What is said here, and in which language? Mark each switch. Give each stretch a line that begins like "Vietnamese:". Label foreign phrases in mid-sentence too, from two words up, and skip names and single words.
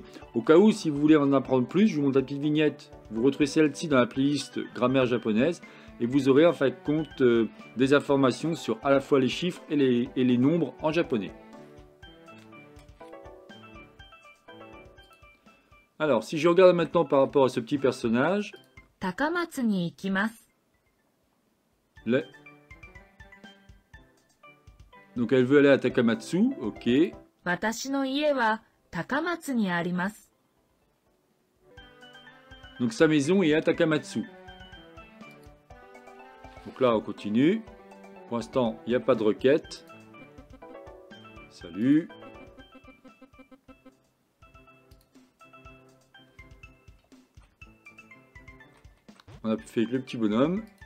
French: Au cas où, si vous voulez en apprendre plus, je vous montre la petite vignette. Vous retrouvez celle-ci dans la playlist grammaire japonaise. Et vous aurez en fin de compte des informations sur à la fois les chiffres et les nombres en japonais. Alors, si je regarde maintenant par rapport à ce petit personnage,
Japanese: 高松に行きます。
French: Donc elle veut aller à Takamatsu, ok.
Japanese: 私の家は高松にあります。
French: Donc sa maison est à Takamatsu. Donc là on continue. Pour l'instant il n'y a pas de requête. Salut. On a fait avec le petit bonhomme.